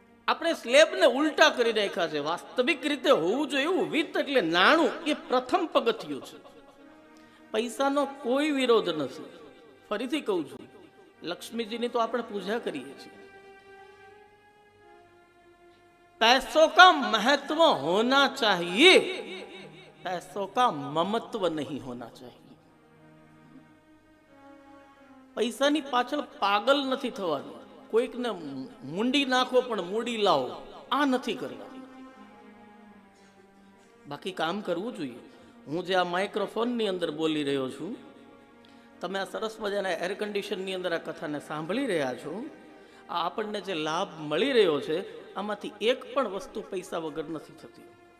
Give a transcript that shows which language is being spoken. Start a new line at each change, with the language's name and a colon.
Gujarati: આપણે સ્લેબને ઉલટા કરી નાખ્યા છે. વાસ્તવિક રીતે હોવું જોઈએ એવું વિત્ત એટલે નાણું, એ પ્રથમ પગથિયું છે. પૈસાનો કોઈ વિરોધ નથી. ફરીથી કહું છું, લક્ષ્મીજીની તો આપણે પૂજા કરીએ છીએ.
Hindi: पैसों का महत्व होना चाहिए, पैसों का ममत्व नहीं होना चाहिए.
Gujarati: પૈસાની પાછળ પાગલ નથી થવાનું. કોઈકને મુંડી નાખો પણ મૂડી લાવો, આ નથી કરવાનું. બાકી કામ કરવું જોઈએ. હું જે આ માઇક્રોફોનની અંદર બોલી રહ્યો છું, તમે આ સરસ મજાના એર કન્ડિશનની અંદર આ કથાને સાંભળી રહ્યા છો, આ આપણને જે લાભ મળી રહ્યો છે આમાંથી એક પણ વસ્તુ પૈસા વગર નથી થતી.